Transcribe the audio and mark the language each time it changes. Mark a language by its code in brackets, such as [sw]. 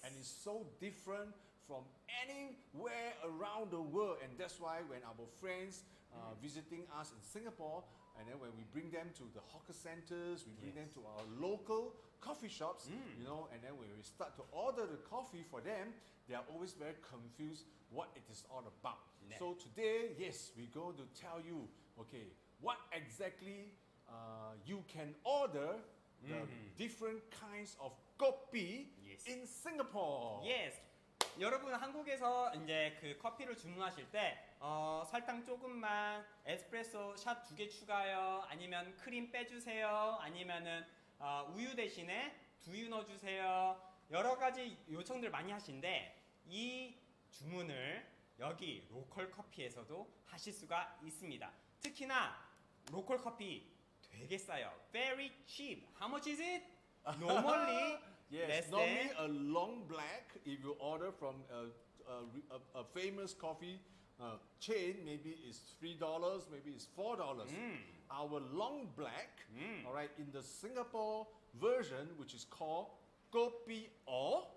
[en] And it's so different from anywhere around the world, and that's why when our friends visiting us in Singapore, and then when we bring them to the hawker centers, we bring them to our local coffee shops, you know, and then when we start to order the coffee for them, they are always very confused what it is all about. So today, yes, we're going to tell you, okay, what exactly you can order the different kinds of kopi in Singapore. Yes. [ko] 여러분 한국에서 이제 그 커피를 주문하실 때 설탕 조금만, 에스프레소 샷 2개 추가요, 아니면 크림 빼주세요, 아니면은 우유 대신에 두유 넣어주세요. 여러 가지 요청들 많이 하시는데 이 주문을 여기 로컬커피에서도 하실 수가 있습니다. 특히나 로컬커피 되게 싸요. [en] Very cheap. How much is it? Normally Yes, less normally than a long black, if you order from a famous coffee chain, maybe it's $3, maybe it's $4. Our long black, all right, in the Singapore version, which is called Kopi O,